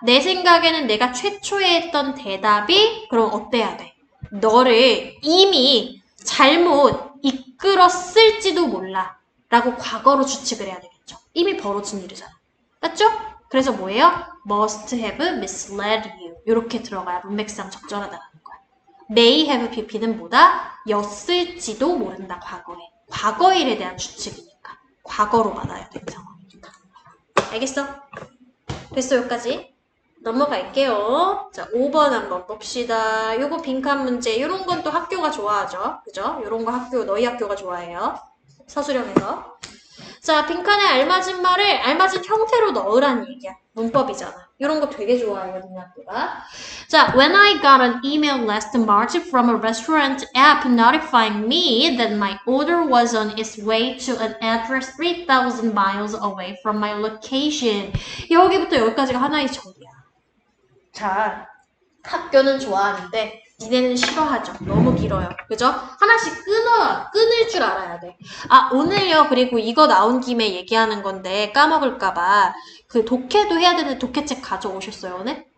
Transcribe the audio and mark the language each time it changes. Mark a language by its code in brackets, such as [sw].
[ko] 내 생각에는 내가 최초에 했던 대답이 그럼 어때야 돼? 너를 이미 잘못 이끌었을지도 몰라 라고 과거로 추측을 해야 되겠죠. 이미 벌어진 일이잖아. 맞죠? 그래서 뭐예요? [en] must have misled you. [ko] 이렇게 들어가야 문맥상 적절하다는 거야. [en] may have pp [ko] 는 뭐다? 였을지도 모른다, 과거에. 과거 일에 대한 추측이니까. 과거로 받아야 되는 상황이니까. 알겠어? 됐어, 여기까지. 넘어갈게요. 자, 5번 한번 봅시다. 요거 빈칸 문제. 요런 건 또 학교가 좋아하죠. 그죠? 요런 거 너희 학교가 좋아해요. 서술형에서. 자, 빈칸에 알맞은 말을 알맞은 형태로 넣으라는 얘기야. 문법이잖아. 이런 거 되게 좋아해요, 우리 학교가. [en] 자, when I got an email last March from a restaurant app notifying me that my order was on its way to an address 3,000 miles away from my location. [ko] 여기부터 여기까지가 하나의 정리야. 자, 학교는 좋아하는데 니네는 싫어하죠. 너무 길어요. 그죠? 하나씩 끊을 줄 알아야 돼. 아, 오늘요. 그리고 이거 나온 김에 얘기하는 건데 까먹을까봐 그 독해도 해야 되는데 독해책 가져오셨어요, 오늘?